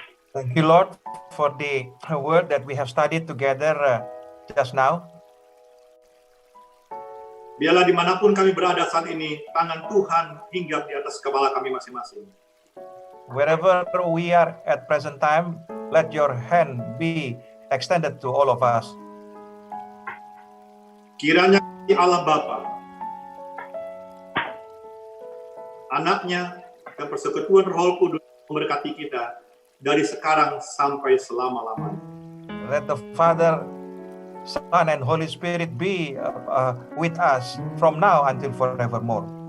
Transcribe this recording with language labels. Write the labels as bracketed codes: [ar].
[en] Thank you, Lord, for the word that we have studied together just now. [id] Biarlah dimanapun kami berada saat ini, tangan Tuhan hinggap di atas kepala kami masing-masing. [en] Wherever we are at present time, let your hand be extended to all of us. [id] Kiranya Allah Bapa, Anaknya, dan persekutuan Roh Kudus memberkati kita dari sekarang sampai selama-lamanya. [en] Let the Father, Son, and Holy Spirit be with us from now until forevermore.